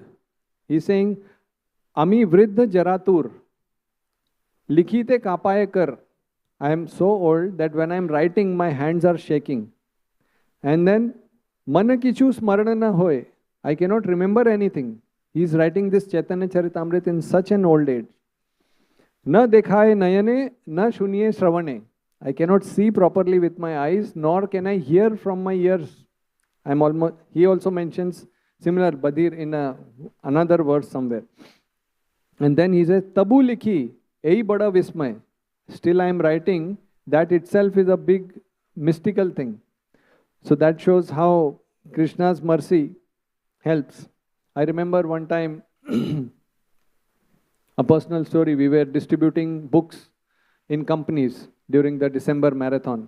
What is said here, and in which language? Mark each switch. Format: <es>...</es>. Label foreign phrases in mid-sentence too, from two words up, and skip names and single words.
<en>He's saying,</en> <bn>আমি বৃদ্ধ জরাতুর, লিখিতে কাঁপয়ে কর.</bn> <en>I am so old that when I am writing, my hands are shaking. And then,</en> <bn>মনে কিছু স্মরণ না হয়.</bn> <en>I cannot remember anything. He is writing this Chaitanya Charitamrit in such an old age.</en> <bn>না দেখিয়ে নয়নে, না শুনিয়ে শ্রবণে.</bn> <en>I cannot see properly with my eyes, nor can I hear from my ears. He also mentions similar Badir in another verse somewhere. And then he says,</en> <bn>তবু লিখি, এই বড় বিস্ময়.</bn> <en>Still I am writing, that itself is a big mystical thing. So that shows how Krishna's mercy helps. I remember one time, a personal story, we were distributing books in companies during the December marathon.</en>